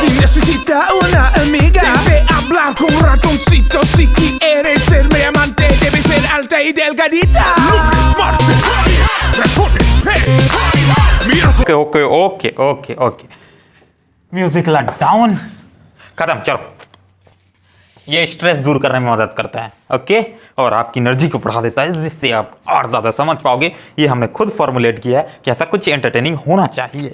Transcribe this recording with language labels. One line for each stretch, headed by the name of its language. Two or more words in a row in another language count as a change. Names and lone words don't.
Spanish: Si necesita una amiga, debe hablar con un ratoncito. Si quieres ser mi amante, debe ser alta y delgadita. Lunes, martes, ratones, pez.
English: okay music let down, खत्म।
Hindi: चलो, ये स्ट्रेस दूर करने में मदद करता है, ओके, और आपकी एनर्जी को बढ़ा देता है, जिससे आप और ज़्यादा समझ पाओगे। ये हमने खुद फॉर्मुलेट किया है कि ऐसा कुछ एंटरटेनिंग होना चाहिए।